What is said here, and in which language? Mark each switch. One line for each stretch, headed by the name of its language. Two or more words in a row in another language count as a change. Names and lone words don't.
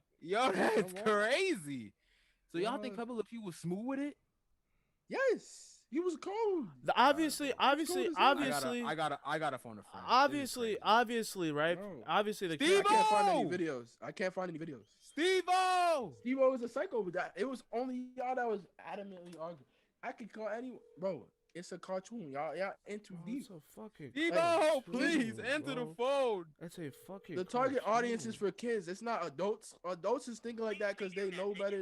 English: Yo, that's Come on. crazy. So y'all think What? Pepe Le Pew was smooth with it? Yes, he was cold. Obviously, cold as hell. I got a phone a friend. obviously, right? Bro. Obviously, the Steve- I can't find any Steve-O! videos. I can't find any videos. Steve-O! Steve-O was a psycho with that. It was only y'all that was adamantly arguing. I could call anyone, bro. It's a cartoon. Y'all into Bro, deep. it's a fucking. Steve-O, cartoon, please enter bro. the phone. It's a fucking. The target audience is cartoon. for kids. It's not adults. Adults is thinking like that because they know better.